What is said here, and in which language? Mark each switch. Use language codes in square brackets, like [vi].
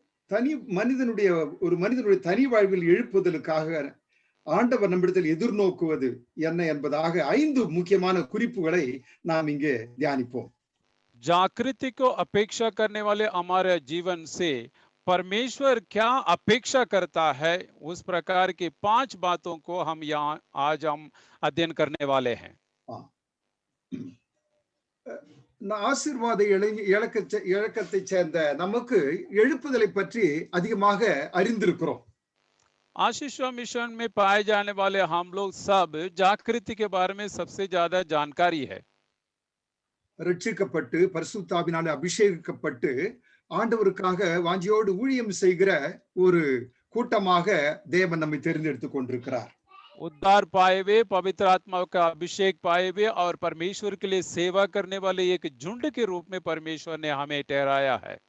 [ta] தனி மனிதனுடைய ஒரு மனிதனுடைய தனி வாழ்வில் எழுப்புதலுக்காக ஆண்டவர் நம்மிடத்தில் எதிர்நோக்குவது என்ன என்பதாக 5 முக்கியமான குறிப்புகளை நாம் இங்கே தியானிப்போம். [hi] जागृति को अपेक्षा करने वाले हमारे जीवन से परमेश्वर क्या अपेक्षा करता है, उस प्रकार की 5 बातों को हम यहाँ आज हम अध्ययन करने वाले हैं। [ta] ஆசீர்வாத இலக்கத்தை சேர்ந்த நமக்கு எழுப்புதலை பற்றி அதிகமாக அறிந்திருக்கிறோம். [hi] आशीष मिशन में पाए जाने वाले हम लोग सब जागृति के बारे में सबसे ज्यादा जानकारी है। [ta] ரட்சிக்கப்பட்டு பரிசுத்தாவினாலே அபிஷேகிக்கப்பட்டு ஆண்டவருக்காக வாஞ்சியோடு ஊழியம் செய்கிற ஒரு கூட்டமாக தேவன் நம்மை தேர்ந்தெடுத்துக் கொண்டிருக்கிறார். [hi] उद्धार पाए हुए, पवित्र आत्मा का अभिषेक पाए हुए और परमेश्वर के लिए सेवा करने वाले एक झुंड के रूप में परमेश्वर ने हमें ठहराया है।